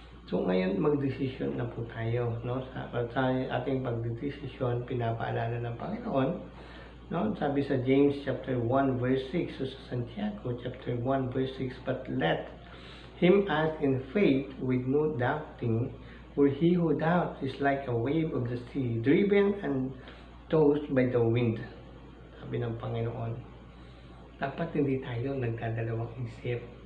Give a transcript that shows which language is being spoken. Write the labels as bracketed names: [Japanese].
[Filipino] So ngayon magdesisyon na po tayo, no? Sa ating pagdesisyon, pinapaalala ng Panginoon, no? [English] Sabi sa James chapter 1 verse 6, so sa Santiago chapter 1 verse 6, but let him ask in faith with no doubting, for he who doubts is like a wave of the sea, driven and tossed by the wind. [Filipino] Sabi ng Panginoon, dapat hindi tayo nagdadalawang isip.